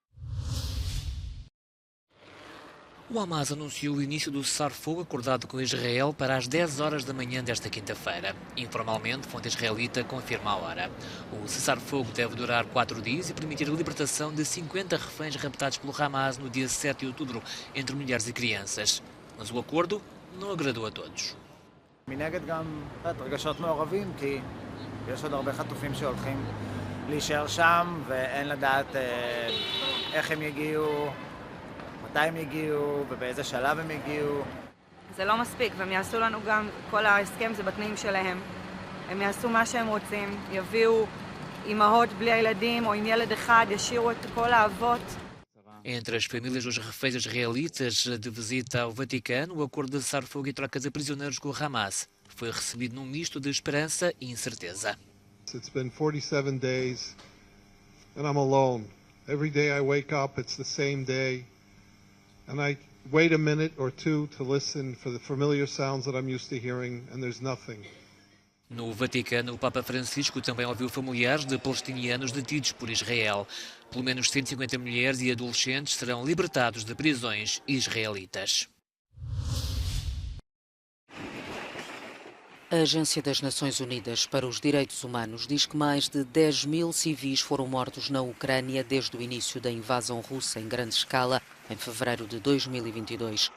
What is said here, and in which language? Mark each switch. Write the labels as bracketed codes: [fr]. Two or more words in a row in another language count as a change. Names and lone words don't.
[pt] O Hamas anunciou o início do cessar-fogo acordado com Israel para as 10 horas da manhã desta quinta-feira. Informalmente, fonte israelita confirma a hora. O cessar-fogo deve durar 4 dias e permitir a libertação de 50 reféns raptados pelo Hamas no dia 7 de outubro, entre mulheres e crianças. Mas o acordo não agradou a todos. [he] מנגד גם רגשות מעורבים, כי יש עוד הרבה חטופים שהולכים להישאר שם ואין לדעת איך הם יגיעו, מתי הם יגיעו ובאיזה שלב הם יגיעו. זה לא מספיק, והם יעשו לנו גם, כל ההסכם זה בתנאים שלהם. הם יעשו מה שהם רוצים, יביאו אימהות בלי הילדים או עם ילד אחד, ישירו את כל האבות. [pt] Entre as famílias dos reféns israelitas de visita ao Vaticano, o acordo de cessar-fogo e troca de prisioneiros com o Hamas foi recebido num misto de esperança e incerteza. [en] It's been 47 days and I'm alone. Every day I wake up, it's the same day. And I wait a minute or two to listen for the familiar sounds that I'm used to hearing, and there's nothing. [pt] No Vaticano, o Papa Francisco também ouviu familiares de palestinianos detidos por Israel. Pelo menos 150 mulheres e adolescentes serão libertados de prisões israelitas. A Agência das Nações Unidas para os Direitos Humanos diz que mais de 10 mil civis foram mortos na Ucrânia desde o início da invasão russa em grande escala, em fevereiro de 2022.